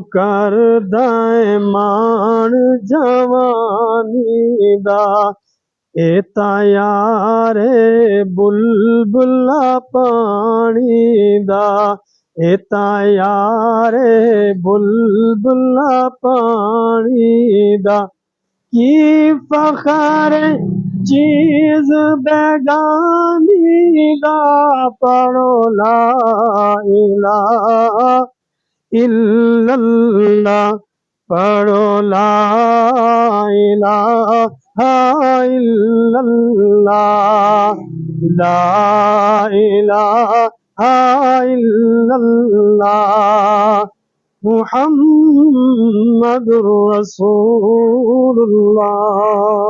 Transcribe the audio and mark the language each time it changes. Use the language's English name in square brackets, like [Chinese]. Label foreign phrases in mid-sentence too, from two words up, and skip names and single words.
[Punjabi] کردا ایں مان جوانی دا، اے تاں یارا بلبلہ پانی دا، اے تاں یارا بلبلہ پانی دا، کی فخر چیز بیگانی دا، پڑھو لا [Arabic] إله إلا الله، پڑھو لا إله إلا الله، لا إله إلا الله، محمد رسول الله.